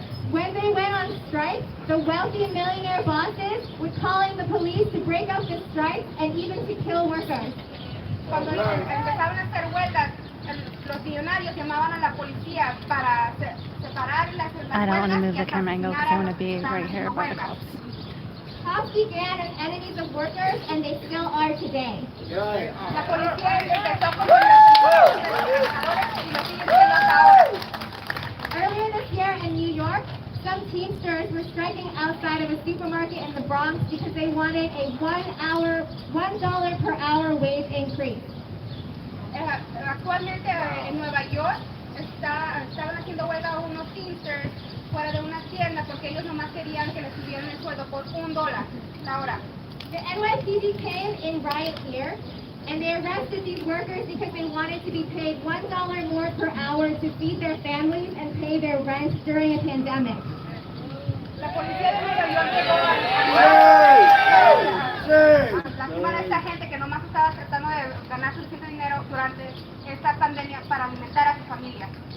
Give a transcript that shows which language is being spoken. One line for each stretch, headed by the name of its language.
English: When they went on strike, the wealthy millionaire bosses were calling the police to break up the strike and even to kill workers.
Spanish: Cuando empezaron a hacer huelgas, los millonarios llamaban a la policía para separar las huelgas.
English: I don't want to move the camera angle because I want to be right here by the cops. Cops began as enemies of workers, and they still are today.
Spanish: La policía empezó como los trabajadores y lo siguen siendo hasta ahora.
English: Earlier this year in New York, some Teamsters were striking outside of a supermarket in the Bronx because they wanted a $1 per hour wage increase.
Spanish: Actualmente en Nueva York estaban haciendo huelga unos Teamsters fuera de una tienda porque ellos nomás querían que les subieran el sueldo por $1 la hora.
English: The NYPD came in riot gear, and they arrested these workers because they wanted to be paid $1 more per hour to feed their families and pay their rent during a pandemic.
Spanish: La policía de Nueva York llegó a lastimar a esta gente que nomás estaba tratando de ganar suficiente dinero durante esta pandemia para alimentar a sus familias.